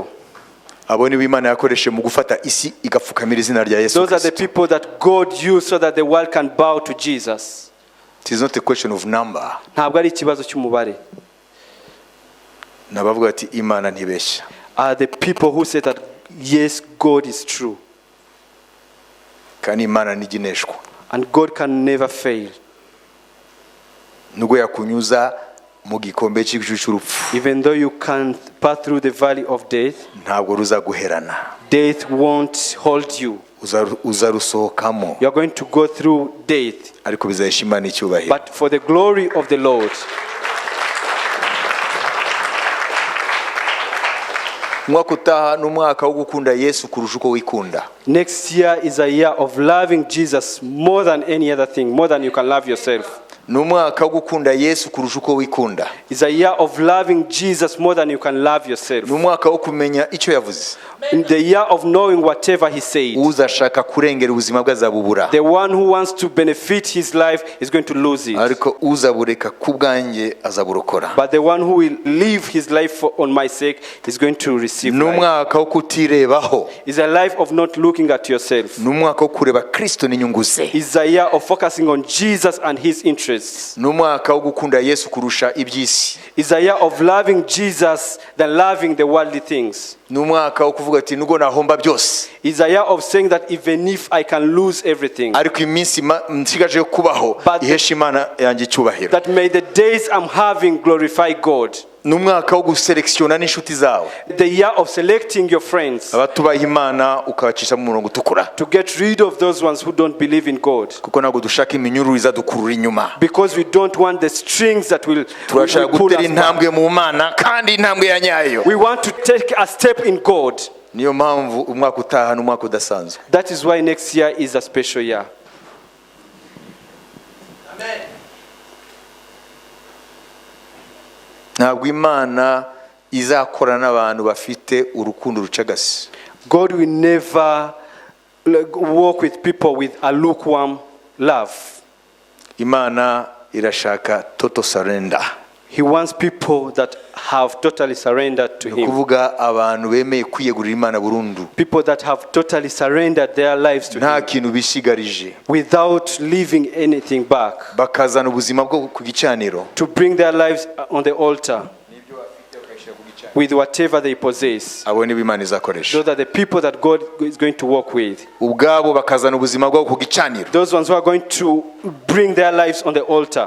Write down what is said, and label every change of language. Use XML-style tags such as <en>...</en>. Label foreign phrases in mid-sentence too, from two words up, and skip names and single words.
<rw>Abo ni Imana yakoresheje mu gufata isi igafukamira izina rya Yesu.</rw> <en>Those are the people that God used so that the world can bow to Jesus. It is not a question of number.</en> <rw>Ntabwo ari ikibazo cy'umubare. Nabavuga ati Imana ntibeshya.</rw> <en>Are the people who say that yes, God is true.</en> <rw>Kandi Imana ntigineshwa.</rw> <en>And God can never fail.</en> <rw>Nubwo yakunyuza mu gikombe cy'urupfu,</rw> <en>Even though you can pass through the valley of death,</en> <rw>ntabwo ruzaguherana.</rw> <en>death won't hold you.</en> <rw>Uzarusohokamo,</rw> <en>You are going to go through death,</en> <rw>ariko bizahesha Imana icyubahiro.</rw> <en>but for the glory of the Lord.</en> <rw>Umwaka utaha n'umwaka wo gukunda Yesu kurusha uko wikunda.</rw> <en>Next year is a year of loving Jesus more than any other thing, more than you can love yourself.</en> <rw>N'umwaka wo gukunda Yesu kurusha uko wikunda.</rw> <en>It's a year of loving Jesus more than you can love yourself.</en> <rw>N'umwaka wo kumenya icyo yavuze.</rw> <en>In the year of knowing whatever he said.</en> <rw>Uzashaka kurengera ubuzima bwe azabubura.</rw> <en>The one who wants to benefit his life is going to lose it.</en> <rw>Ariko uzabureka kubwanjye azaburokora.</rw> <en>But the one who will live his life on my sake is going to receive life.</en> <rw>N'umwaka wo kutirebaho.</rw> <en>It's a life of not looking at yourself.</en> <rw>N'umwaka wo kureba Kristo n'inyungu ze.</rw> <en>It's a year of focusing on Jesus and his interests.</en> <rw>N'umwaka wo gukunda Yesu kurusha iby'isi.</rw> <en>It's a year of loving Jesus than loving the worldly things.</en> <rw>N'umwaka wo kuvuga ati nugo nahomba byose.</rw> <en>It's a year of saying that even if I can lose everything,</en> <rw>Ariko iminsi nsigaje kubaho ihesha Imana yanjye cyubahiro.</rw> <en>that may the days I'm having glorify God.</en> <rw>N'umwaka wo guselektiona n'inshuti zawe.</rw> <en>The year of selecting your friends.</en> <rw>Abatubaha Imana ukabacisha mu murongo utukura.</rw> <en>To get rid of those ones who don't believe in God.</en> <rw>Kuko ntabwo dushaka iminyururu izadukurura inyuma.</rw> <en>Because we don't want the strings that will</en> <rw>Turashaka</rw> <en>pull</en> <rw>gutera</rw> <en>us back.</en> <rw>intambwe mu Mana kandi intambwe ya nyayo.</rw> <en>We want to take a step in God.</en> <rw>Niyo mpamvu umwaka utaha n'umwaka udasanzwe.</rw> <en>That is why next year is a special year. Amen.</en> <rw>Ntabwo Imana izakorana n'abantu bafite urukundo rucagase.</rw> <en>God will never walk with people with a lukewarm love.</en> <rw>Imana irashaka</rw> <en>total surrender. He wants people that have totally surrendered to him.</en> <rw>Kuvuga abantu bemeye kwiyegurira Imana burundu.</rw> <en>People that have totally surrendered their lives to</en> <rw>Nta</rw> <en>him</en> <rw>kintu bishigarije.</rw> <en>without leaving anything back.</en> <rw>Bakazana ubuzima bwo ku gicaniro.</rw> <en>To bring their lives on the altar with whatever they possess.</en> <rw>Abo ni Imana izakoresha.</rw> <en>Those are the people that God is going to walk with.</en> <rw>Ubwabo bakazana ubuzima bwo ku gicaniro.</rw> <en>Those ones who are going to bring their lives on the altar.</en>